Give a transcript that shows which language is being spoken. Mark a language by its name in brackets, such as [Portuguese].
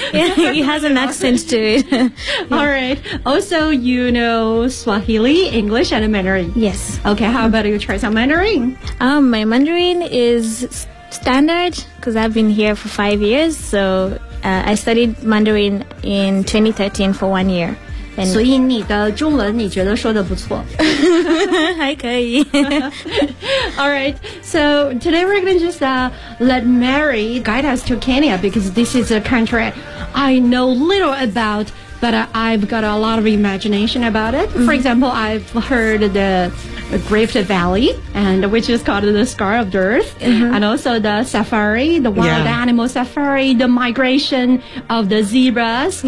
[English] Yeah, he has an accent to it. Yeah. All right. Also, you know Swahili, English, and Mandarin. Yes. Okay, how about you try some Mandarin? My Mandarin is standard because I've been here for 5 years. So I studied Mandarin in 2013 for 1 year. [Chinese] 所以你的中文你觉得说的不错还可以 [English] Alright, so today we're going to just let Mary guide us to Kenya, because this is a country I know little about, but I've got a lot of imagination about it. For example, I've heard the Rift Valley, and which is called the Scar of the Earth, and also the safari, the wild animal safari, the migration of the zebras.